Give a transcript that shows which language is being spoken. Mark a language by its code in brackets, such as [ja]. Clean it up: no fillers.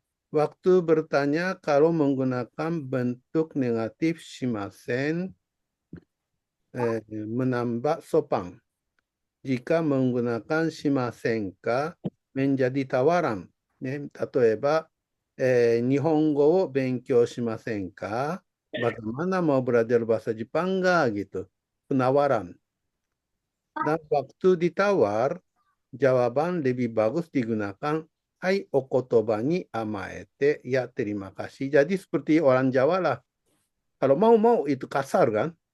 [id] Waktu bertanya kalau menggunakan bentuk negatif shimasen, menambah sopan. Jika menggunakan shimasenka menjadi tawaran. [ja] ね、例えば、日本語を勉強しませんか? [id] Bagaimana mau belajar bahasa Jepang nggak gitu? Penawaran. Dan waktu ditawar, jawaban lebih bagus digunakan [ja] hai okotoba ni amaete, [id] ya terima kasih. Jadi seperti orang Jawa lah. Kalau mau itu kasar kan?